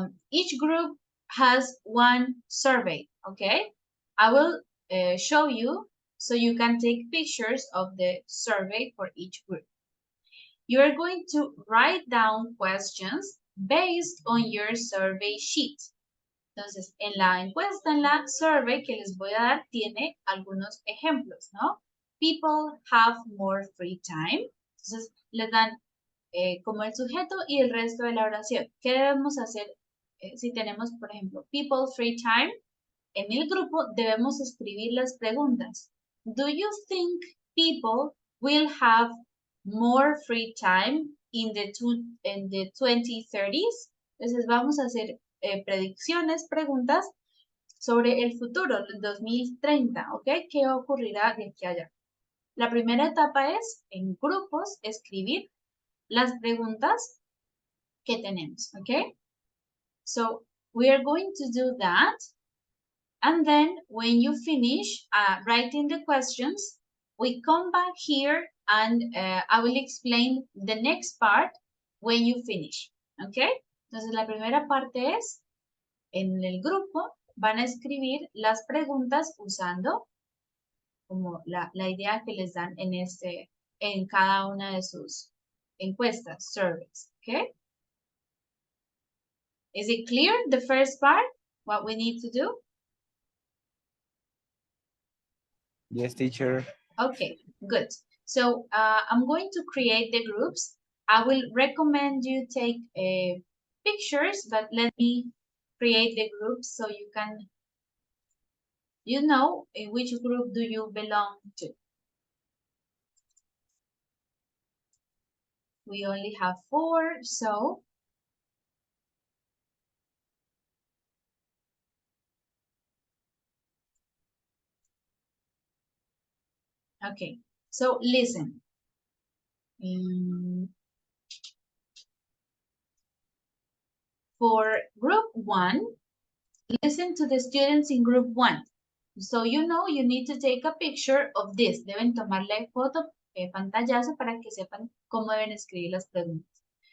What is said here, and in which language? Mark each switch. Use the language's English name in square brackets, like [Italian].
[English] Each group has one survey, okay? I will show you so you can take pictures of the survey for each group. You are going to write down questions based on your survey sheet. [Spanish] Entonces, en la encuesta, en la survey que les voy a dar, tiene algunos ejemplos, ¿no? [English] People have more free time. [Spanish] Entonces, les dan como el sujeto y el resto de la oración. ¿Qué debemos hacer si tenemos, por ejemplo, [English] people free time? [Spanish] En el grupo debemos escribir las preguntas. [English] Do you think people will have more free time in the 2030s? [Spanish] Entonces vamos a hacer predicciones, preguntas sobre el futuro, el 2030, ¿ok? ¿Qué ocurrirá de aquí a allá? La primera etapa es, en grupos, escribir las preguntas que tenemos, ¿ok? [English] So, we are going to do that. And then, when you finish writing the questions, we come back here and I will explain the next part when you finish, ¿ok? [Spanish] Entonces, la primera parte es, en el grupo, van a escribir las preguntas usando como la idea que les dan en cada una de sus encuestas, surveys, ¿ok? [English] Is it clear, the first part, what we need to do? Yes, teacher. Okay, good. So I'm going to create the groups. I will recommend you take pictures, but let me create the groups so you can, you know, in which group do you belong to. We only have 4, so okay, so listen. For group 1, listen to the students in group 1. So you know you need to take a picture of this. [Spanish] Deben tomarle foto, pantallazo para que sepan cómo deben escribir las preguntas.